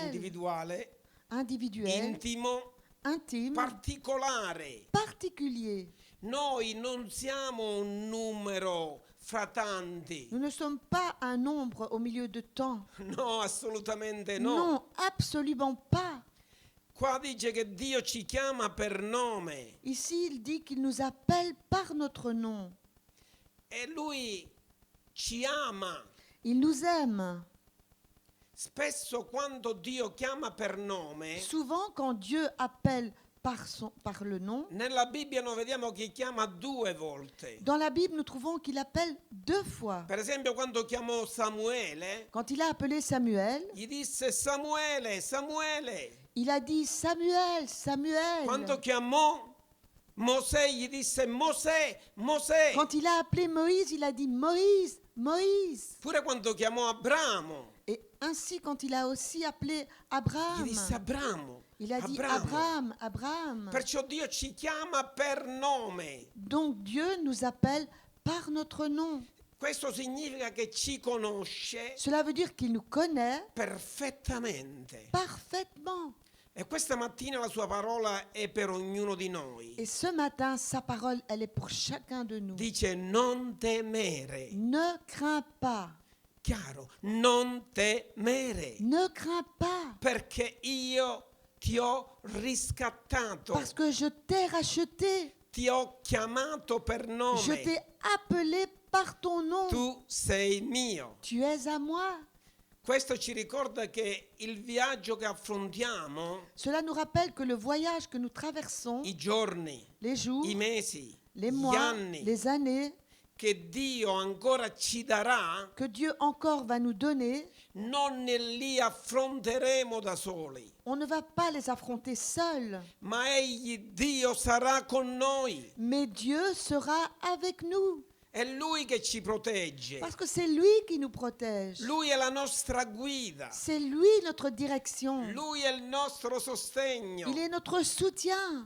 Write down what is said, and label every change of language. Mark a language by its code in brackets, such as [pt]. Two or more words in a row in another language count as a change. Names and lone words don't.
[it] individuale, [fr] individuel, [it] intimo, [fr] intime, [it] particolare. [fr] particulier. [it] Noi non siamo un numero fra tanti. [fr] Nous ne sommes pas un nombre au milieu de tant. [it] No, assolutamente no. [fr] Non, absolument pas. [it] Qua dice che Dio ci chiama per nome [fr] Ici, il dit qu'il nous appelle par notre nom. [it] e Lui ci ama. [fr] Il nous aime. [it] Spesso quando Dio chiama per nome, [fr] Souvent, quand Dieu appelle par le nom, [it] nella Bibbia noi vediamo che chiama 2 volte. [fr] dans la Bible, nous trouvons qu'il appelle 2 fois. [it] Per esempio quando chiamò Samuele, [fr] Quand il a appelé Samuel, [it] gli disse Samuele, Samuele. [fr] il a dit Samuel, Samuel. [it] Quando chiamò Mosè, gli disse Mosè, Mosè. [fr] Quand il a appelé Moïse, il a dit Moïse, Moïse. [it] Pure quando chiamò Abramo, [fr] Et ainsi, quand il a aussi appelé [it] gli Abraham, disse Abramo. [fr] il a dit Abramo. Abraham, Abraham. [it] Perciò Dio ci chiama per nome. [fr] Donc Dieu nous appelle par notre nom. [it] Questo significa che ci conosce [fr] Cela veut dire qu'il nous connaît [it] perfettamente. [fr] parfaitement. [it] E questa mattina la sua parola è per ognuno di noi. [fr] Et ce matin, sa parole, elle est pour chacun de nous. [it] Dice non temere. [fr] Ne crains pas, [it] Chiaro, non temere. [fr] ne crains pas, [it] Perché io ti ho riscattato. [fr] parce que je t'ai racheté, [it] Ti ho chiamato per [fr] je [it] nome. [fr] t'ai appelé par ton nom. [it] Tu sei mio. [fr] Tu es à moi. [it] Questo ci ricorda che il viaggio che affrontiamo, [fr] Cela nous rappelle que le voyage que nous traversons, [it] i giorni, [fr] les jours, [it] i mesi, [fr] les [it] gli [fr] mois, [it] anni, [fr] les années, [it] che Dio ancora ci darà, [fr] que Dieu encore va nous donner, [it] non li affronteremo da soli, [fr] on ne va pas les affronter seuls, [it] ma Egli, Dio, sarà con noi. [fr] mais Dieu sera avec nous, [it] È Lui che ci protegge. [fr] parce que c'est lui qui nous protège. [it] Lui è la nostra guida. [fr] C'est lui notre direction. [it] Lui è il nostro sostegno. [fr] Il est notre soutien.